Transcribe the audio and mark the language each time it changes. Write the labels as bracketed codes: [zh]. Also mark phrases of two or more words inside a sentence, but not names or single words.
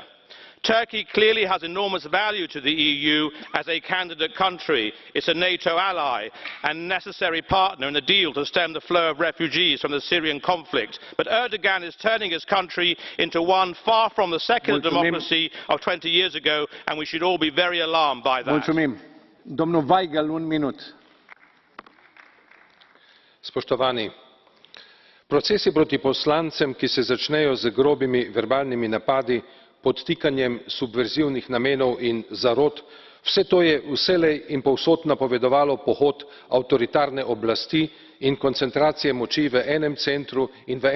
[en] Turkey clearly has enormous value to the EU as a candidate country. It's a NATO ally and necessary partner in a deal to stem the flow of refugees from the Syrian conflict. But Erdogan is turning his country into one far from the secular democracy of 20 years ago, and we should all be very alarmed by that. [sl] Spoštovani, procesi proti poslancem, ki se začnejo z grobimi verbalnimi napadi, podtikanjem subverzivnih namenov in zarot, vse to je vselej in povsod napovedovalo pohod avtoritarne oblasti in koncentracije moči v enem centru in v